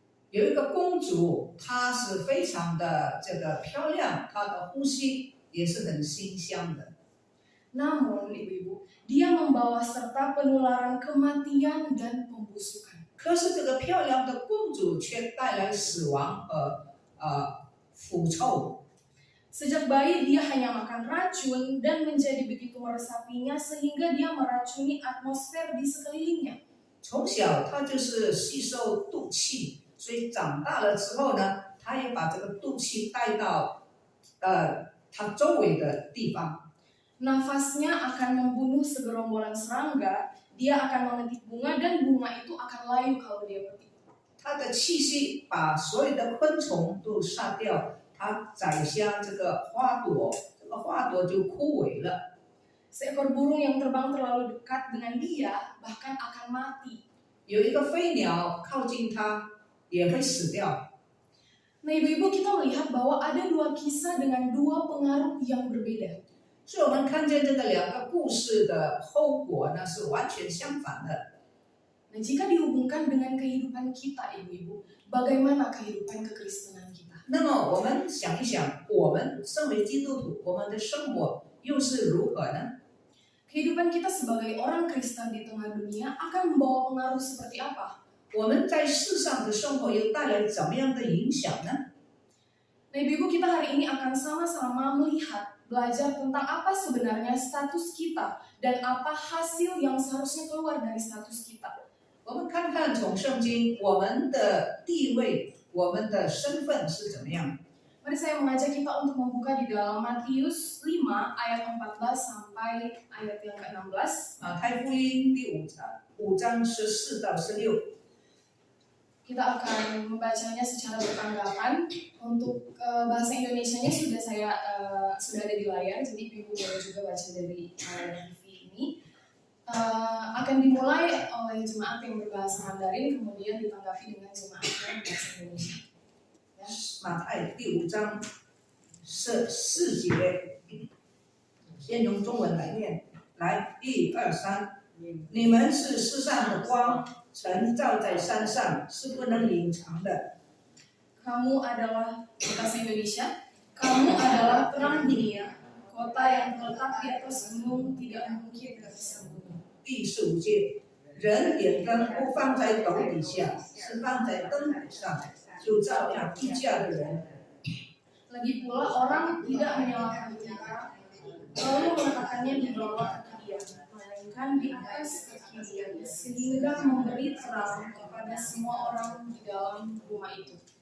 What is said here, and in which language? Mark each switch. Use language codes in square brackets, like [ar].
[zh] 有一个公主，她是非常的这个漂亮，她的呼吸也是很馨香的。 [id] Namun, ibu-ibu, dia membawa serta penularan kematian dan pembusukan. [zh] 可是这个漂亮的公主却带来死亡和腐臭。 [id] Sejak bayi dia hanya makan racun dan menjadi begitu meresapinya sehingga dia meracuni atmosfer di sekelilingnya. [zh] 从小她就是吸收毒气，所以长大了之后呢，她也把这个毒气带到她周围的地方。 [id] Nafasnya akan membunuh segerombolan serangga, dia akan memetik bunga dan bunga itu akan layu kalau dia petik. [zh] 她的气息把所有的昆虫都杀掉。它宰下这个花朵，这个花朵就枯萎了。 [id] Seekor burung yang terbang terlalu dekat dengan dia bahkan akan mati. [zh] 有一个飞鸟靠近它，也会死掉。 [id] Nah, ibu-ibu, kita melihat bahwa ada dua kisah dengan dua pengaruh yang berbeda. [zh] 所以我们看见这个两个故事的后果呢是完全相反的。 [id] Nah, jika dihubungkan dengan kehidupan kita, ibu-ibu, bagaimana kehidupan kekristenan kita? [zh] 那么我们想一想，我们身为基督徒，我们的生活又是如何呢？ [id] Kehidupan kita sebagai orang Kristen di tengah dunia akan membawa pengaruh seperti apa? [zh] 我们在世上的生活又带来怎么样的影响呢？ [id] Nah, ibu-ibu, kita hari ini akan sama-sama melihat belajar tentang apa sebenarnya status kita dan apa hasil yang seharusnya keluar dari status kita. [zh] 我们看看从圣经我们的地位、我们的身份是怎么样。 [id] Mari saya mengajak kita untuk membuka di dalam Matius 5 ayat 14 sampai ayat yang ke-16. [zh] 太福音第5章14到16。 [id] Kita akan membacanya secara bertanggapan. Untuk bahasa Indonesianya sudah ada di layar, jadi Ibu boleh juga baca dari layar TV ini. Akan dimulai oleh jemaat yang berbahasa Mandarin, kemudian ditanggapi dengan jemaat yang berbahasa Indonesia. [zh] 马太第5章4节，先用中文来念。来，1、2、3，你们是世上的光，晨照在山上是不能隐藏的。 [id] Kamu adalah, bahasa Indonesia, kamu adalah terang dunia, kota yang terletak di atas gunung tidak mungkin tersembunyi. [zh] 第15节，人点灯不放在斗底下，是放在灯台上，就照亮地下的人。 [id] Lagi pula orang tidak menyalakan tiara, lalu meletakkannya di bawah kaki dia, melainkan di atas kaki dia, sehingga memberi terang kepada semua orang di dalam rumah itu.